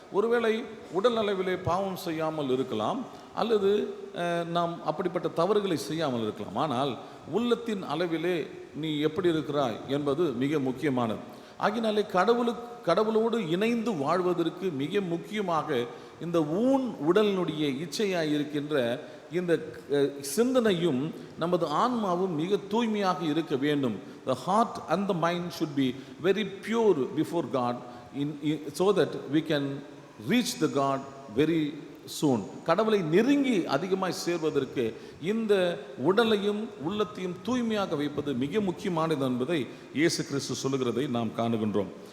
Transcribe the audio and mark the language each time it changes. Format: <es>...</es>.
<ta>ஒருவேளை உடல் அளவிலே பாவம் செய்யாமல் இருக்கலாம், அல்லது நாம் அப்படிப்பட்ட தவறுகளை செய்யாமல் இருக்கலாம், ஆனால் உள்ளத்தின் அளவிலே நீ எப்படி இருக்கிறாய் என்பது மிக முக்கியமானது. ஆகினாலே கடவுளோடு இணைந்து வாழ்வதற்கு மிக முக்கியமாக இந்த உடலினுடைய இச்சையாக இருக்கின்ற இந்த சிந்தனையும் நமது ஆன்மாவும் மிக தூய்மையாக இருக்க வேண்டும்.</ta> <en>The heart and the mind should be very pure before God so that we can reach the God very soon.</en> <ta>கடவுளை நெருங்கி அதிகமாய் சேர்வதற்கு இந்த உடலையும் உள்ளத்தையும் தூய்மையாக வைப்பது மிக முக்கியமானது என்பதை இயேசு கிறிஸ்து சொல்லுகிறதை நாம் காணுகின்றோம்.</ta>